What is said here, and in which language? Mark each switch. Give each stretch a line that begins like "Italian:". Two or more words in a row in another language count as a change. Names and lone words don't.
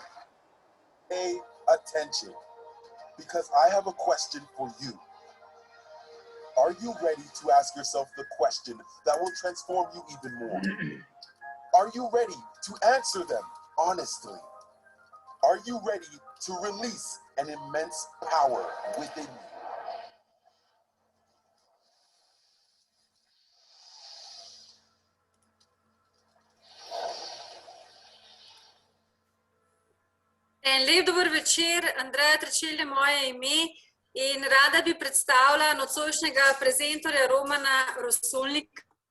English: Pay attention, because I have a question for you. Are you ready to ask yourself the question that will transform you even more? Are you ready to answer them honestly? Are you ready to release an immense power within you?
Slovenian: En lep dober večer, Andreja Terčelj je moje ime in rada bi predstavila nocojšnjega prezentorja Romana Rosolnika.